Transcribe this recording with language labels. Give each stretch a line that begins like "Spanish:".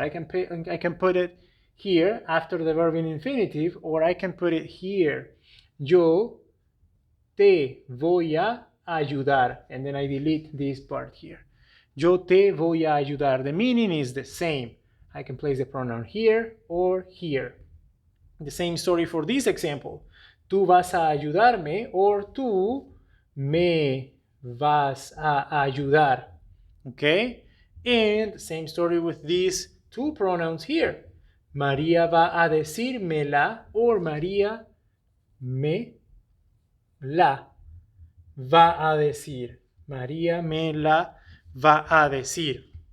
English: I can put it here after the verb in infinitive, or I can put it here.
Spanish: Yo te voy a ayudar.
English: And then I delete this part here.
Spanish: Yo te voy a ayudar.
English: The meaning is the same. I can place the pronoun here or here. The same story for this example.
Spanish: Tú vas a ayudarme, or tú me vas a ayudar.
English: Okay? And same story with these two pronouns here.
Spanish: María va a decírmela, or María me la va a decir. María me la va a decir.